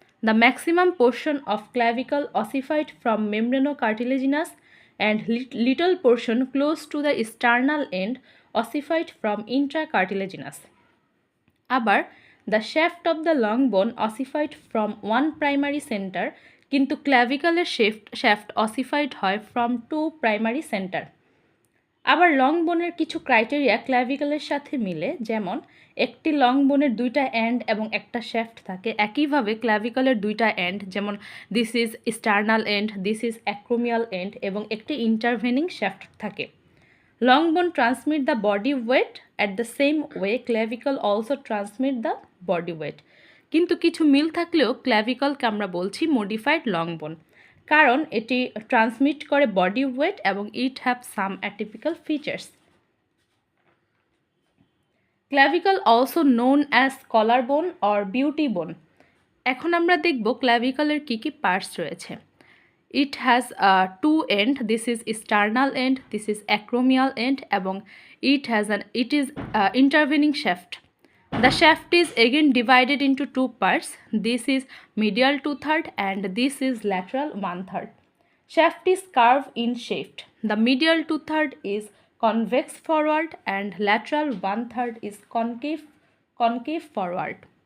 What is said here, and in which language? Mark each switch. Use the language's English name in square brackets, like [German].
[English] The maximum portion of clavicle ossified from membranocartilaginous and little portion close to the sternal end ossified from intracartilaginous. আবার the shaft of the long bone ossified from one primary center, [Bangla] কিন্তু ক্ল্যাভিকলের [English] Shaft ossified হয় from two primary centre. [Bangla] আবার long বোনের কিছু criteria ক্ল্যাভিকলের সাথে মিলে, যেমন একটি লং বোনের দুইটা এন্ড এবং একটা শ্যাফট থাকে। একইভাবে ক্ল্যাভিকলের দুইটা এন্ড, যেমন [English] this is sternal end, this is acromial end, [Bangla] এবং একটি ইন্টারভেনিং শ্যাফট থাকে। [English] Long bone transmit the body weight at the same way clavicle also transmit the body weight. [Bangla] কিন্তু কিছু মিল থাকলেও ক্ল্যাভিকলকে আমরা বলছি মডিফাইড লং বোন, কারণ এটি ট্রান্সমিট করে বডি ওয়েট এবং [English] It have some atypical features. Clavicle also known as collar bone or beauty bone. [Bangla] এখন আমরা দেখব ক্ল্যাভিকলের কী কী পার্টস রয়েছে। [English] It has two end, this is sternal end, this is acromial end, এবং it is intervening shaft. The shaft is again divided into two parts. This is medial 2/3 and this is lateral 1/3. Shaft is curved in shape. The medial 2/3 is convex forward and lateral 1/3 is concave forward.